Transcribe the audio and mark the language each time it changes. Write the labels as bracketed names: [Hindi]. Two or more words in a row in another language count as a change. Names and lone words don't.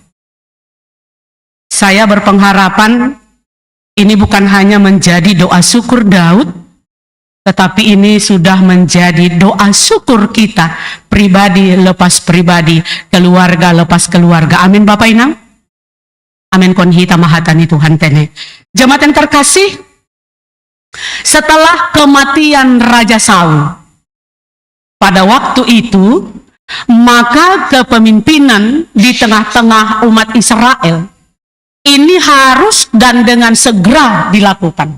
[Indonesian] Saya berpengharapan ini bukan hanya menjadi doa syukur Daud, tetapi ini sudah menjadi doa syukur kita, pribadi lepas pribadi, keluarga lepas keluarga. Amin Bapak Inang. [Batak Simalungun] Amin kon hita mahatani Tuhan tene. [Indonesian] Jemaat yang terkasih, setelah kematian Raja Saul, pada waktu itu, maka kepemimpinan di tengah-tengah umat Israel ini harus dan dengan segera dilakukan.